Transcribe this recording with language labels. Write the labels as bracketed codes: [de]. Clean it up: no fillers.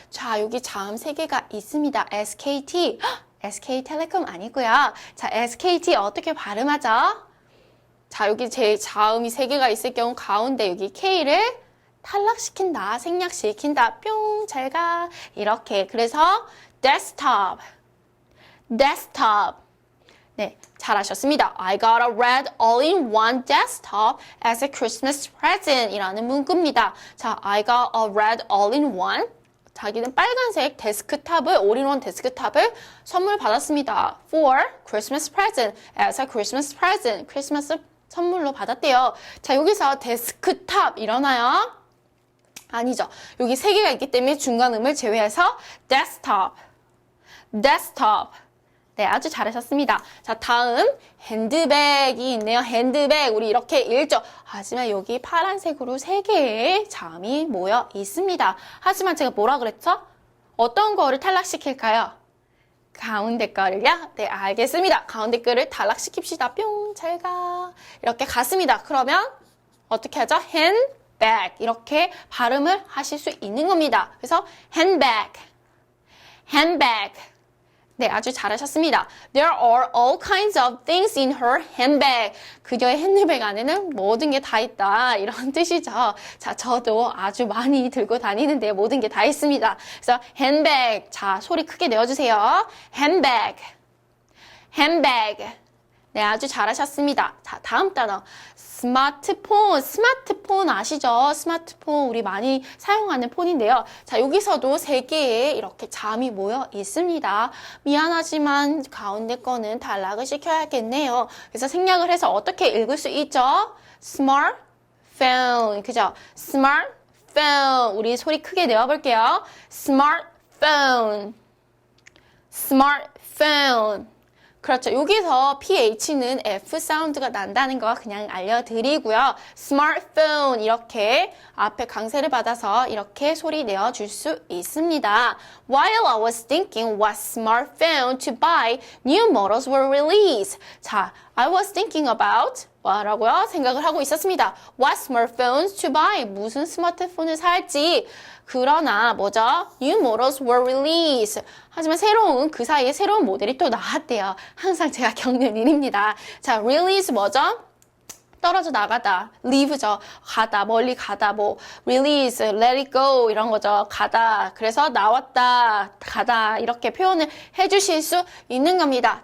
[ko] 자, 여기 자음 3개가 있습니다. SKT, SK텔레콤 아니고요. 자, SKT 어떻게 발음하죠? 자, 여기 제 자음이 3개가 있을 경우 가운데 여기 K를 탈락시킨다, 생략시킨다, 뿅, 잘 가. 이렇게. 그래서 desktop, desktop. 네, 잘하셨습니다. [en] I got a red all-in-one desktop as a Christmas present [ko] 이라는 문구입니다. 자, [en] I got a red all-in-one. [ko] 자기는 빨간색 데스크탑을, all-in-one 데스크탑을 선물 받았습니다. [en] For Christmas present, as a Christmas present. [ko] 크리스마스 선물로 받았대요. 자, 여기서 데스크탑 일어나요? 아니죠. 여기 3개가 있기 때문에 중간 음을 제외해서 desktop, desktop. 네, 아주 잘하셨습니다. 자, 다음 핸드백이 있네요. 핸드백 우리 이렇게 읽죠. 하지만 여기 파란색으로 3개의 자음이 모여 있습니다. 하지만 제가 뭐라 그랬죠? 어떤 거를 탈락시킬까요? 가운데 거를요? 네, 알겠습니다. 가운데 거를 탈락시킵시다. 뿅, 잘 가. 이렇게 갔습니다. 그러면 어떻게 하죠? handbag 이렇게 발음을 하실 수 있는 겁니다. 그래서 handbag, handbag. 네, 아주 잘하셨습니다. [en] There are all kinds of things in her handbag. [ko] 그녀의 핸드백 안에는 모든 게 다 있다. 이런 뜻이죠. 자, 저도 아주 많이 들고 다니는데 모든 게 다 있습니다. 그래서 handbag. 자, 소리 크게 내어주세요. handbag, handbag. 네, 아주 잘하셨습니다. 자, 다음 단어. 스마트폰. 스마트폰 아시죠? 스마트폰 우리 많이 사용하는 폰인데요. 자, 여기서도 세 개의 이렇게 잠이 모여 있습니다. 미안하지만 가운데 거는 단락을 시켜야겠네요. 그래서 생략을 해서 어떻게 읽을 수 있죠? [en] smartphone. 그죠? smartphone. [ko] 우리 소리 크게 내어볼게요. [en] smartphone. smartphone. 그렇죠. [ko] 여기서 PH는 F 사운드가 난다는 거 그냥 알려드리고요. smartphone 이렇게 앞에 강세를 받아서 이렇게 소리 내어줄 수 있습니다. [en] While I was thinking what smartphone to buy, new models were released. 자, I was thinking about [ko] 뭐라고요? 생각을 하고 있었습니다. [en] What smartphones to buy? [ko] 무슨 스마트폰을 살지? 그러나 뭐죠? [en] New models were released. [ko] 하지만 그 사이에 새로운 모델이 또 나왔대요. 항상 제가 겪는 일입니다. 자, release 뭐죠? 떨어져 나가다, leave죠. 가다, 멀리 가다, 뭐 release, [en] let it go [ko] 이런 거죠. 가다. 그래서 나왔다, 가다 이렇게 표현을 해주실 수 있는 겁니다.